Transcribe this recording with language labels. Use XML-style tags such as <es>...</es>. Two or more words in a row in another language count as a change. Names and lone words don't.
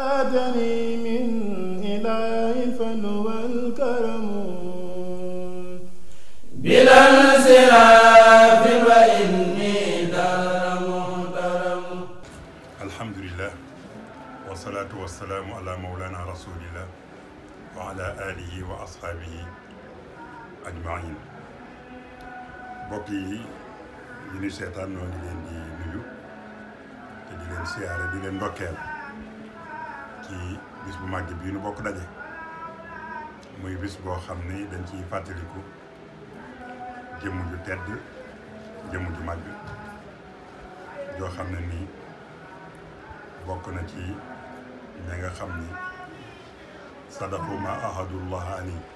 <ar>أتاني من إله الفن والكرم بلا انصراف وإني محترم. الحمد لله والصلاة والسلام على مولانا رسول الله وعلى آله وأصحابه أجمعين.</ar> <wo>mbokk yi ñu seetaan noo ngi leen di nuyu te di leen siyaare di leen ndokkeel ci bis bu màgg bii nu bokk daje muy bis boo xam ni dañ ciy fàttaliku jëmm ju tedd jëmm ju màgg joo xam ne nii bokk na ci ña nga xam ni</wo> <ar>صدقوا ما عاهدوا الله عليه</ar>